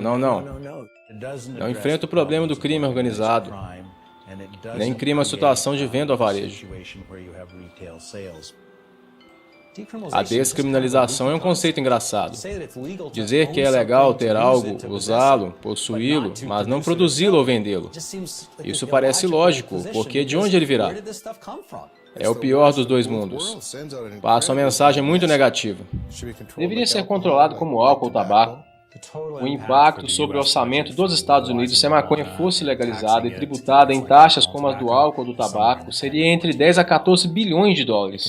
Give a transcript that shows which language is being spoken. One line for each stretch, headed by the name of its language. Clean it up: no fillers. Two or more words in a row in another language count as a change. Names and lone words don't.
Portuguese: Não enfrenta o problema do crime organizado, nem crime a situação de venda ao varejo. A descriminalização é um conceito engraçado. Dizer que é legal ter algo, usá-lo, possuí-lo, mas não produzi-lo ou vendê-lo. Isso parece lógico, porque de onde ele virá? É o pior dos dois mundos. Passa uma mensagem muito negativa. Deveria ser controlado como álcool ou tabaco. O impacto sobre o orçamento dos Estados Unidos se a maconha fosse legalizada e tributada em taxas como as do álcool ou do tabaco seria entre 10 a 14 bilhões de dólares.